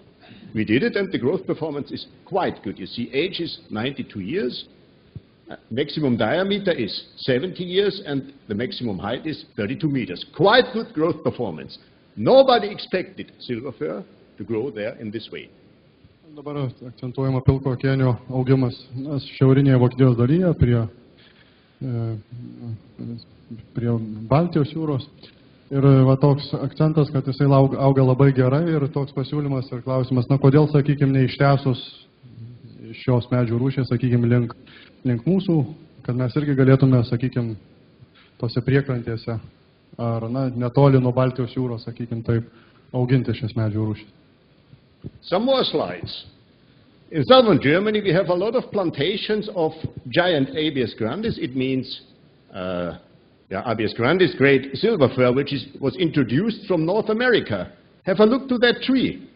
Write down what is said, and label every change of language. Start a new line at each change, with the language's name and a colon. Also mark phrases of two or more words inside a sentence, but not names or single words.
English: We did it, and the growth performance is quite good. You see, age is 92 years. Maximum diameter is 70 years, and the maximum height is 32 meters. Quite good growth performance. Nobody expected silver fir to grow there in this way.
Lithuanian: Dabar akcentuojama pilko kėnio augimas šiaurinėje Vokietijos dalyje prie Baltijos jūros. Ir toks akcentas, kad jisai auga labai gerai, ir toks pasiūlymas ir klausimas, kodėl, sakykime, neištęsus šios medžių rūšės, sakykime, link mūsų, kad mes irgi galėtume, sakykime, tose priekrantėse ar netoli nuo Baltijos jūros, sakykime, taip, auginti šias medžių rūšės.
English: Some more slides. In southern Germany, we have a lot of plantations of giant Abies grandis. It means Abies grandis, great silver fir, which was introduced from North America. Have a look to that tree.